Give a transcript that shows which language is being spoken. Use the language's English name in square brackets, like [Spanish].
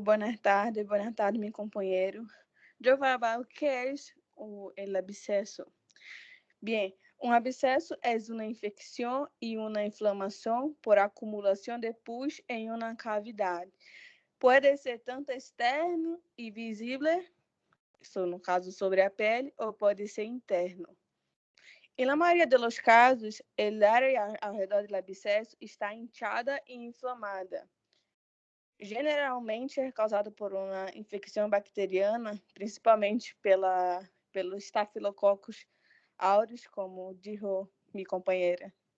[Portuguese] Boas tardes, meu companheiro. Eu vou falar o que é o abscesso. [Spanish] Bien, un absceso es una infección y una inflamación por acumulación de pus en una cavidad. Puede ser tanto externo y visible, eso [Portuguese] no caso sobre a pele, ou pode ser interno. [Spanish] En la mayoría de los casos, el área alrededor del abscesso está hinchada e inflamada. [Portuguese] Geralmente é causado por uma infecção bacteriana, principalmente pelo Staphylococcus aureus, como disse minha companheira.